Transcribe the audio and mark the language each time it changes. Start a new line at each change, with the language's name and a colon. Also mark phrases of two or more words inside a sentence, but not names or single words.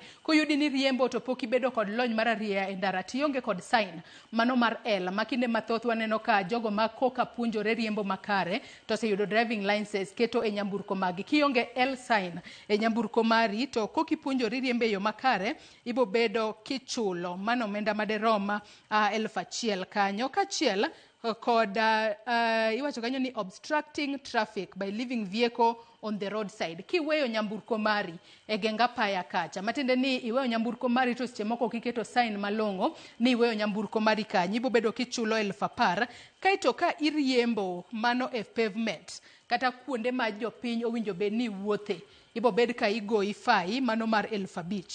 Luo (Kenya and Tanzania): Koyudi ni riembo to pok ibedo kod lony mararieya e ndara, tionge kod sign mano mar L, makinde mathoth waneno ka jogo ma koka puonjore riembo makare to oseyudo
English: driving license
Luo (Kenya and Tanzania): keto e nyamburko magi. Kionge L sign e nyamburko mari to koki puonjori riembo e yo makare, ibo bedo kichulo mano omenda maderom 1,000 kanyo, kachiel kod iwacho kanyo ni
English: obstructing traffic by leaving vehicle on the roadside.
Luo (Kenya and Tanzania): Kiweyo nyamburko mari e genga paya kacha, matende ni iweyo nyamburko mari to seche moko kiketo sign malongo ni iweyo nyamburko mari kanyo, ibo bedo kichulo 10,000. Kaito ka iriembo mano e pavement kata kuonde ma jopiny owinjo bed ni wuothe, ibo bed ka igoi fai mano mar 5,000.